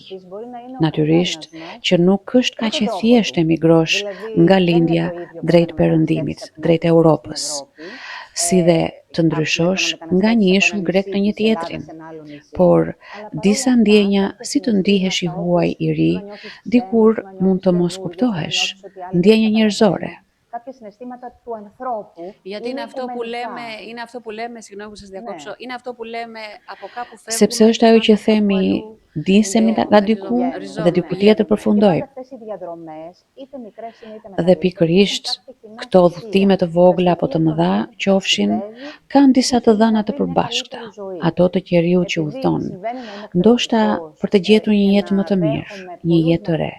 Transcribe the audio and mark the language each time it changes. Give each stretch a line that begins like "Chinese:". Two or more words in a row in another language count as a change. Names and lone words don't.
Albanian: Natyrisht që nuk është kaq e thjeshtë emigrosh nga lindja drejt perëndimit, drejt Europës, si dhe të ndryshosh nga një ishull grek në një tjetrin. Por disa ndjenja, si të ndihesh i huaj i ri, dikur mund të mos kuptohesh, ndjenja njerëzore.
Greek: Κάποια συναισθήματα του ανθρώπου. Γιατί είναι αυτό που λέμε, συγγνώμη που σας διακόψω, είναι αυτό που λέμε από κάπου φεύγουμε.
Albanian: Sepse është ajo që themi, disemi nga diku dhe diku tjetër përfundojmë. Dhe pikërisht këto udhëtime të vogla apo të mëdha qofshin, kanë disa të dhëna të përbashkëta, ato të njeriu që udhëton, ndoshta për të gjetur një jetë më të mirë, një jetë të re.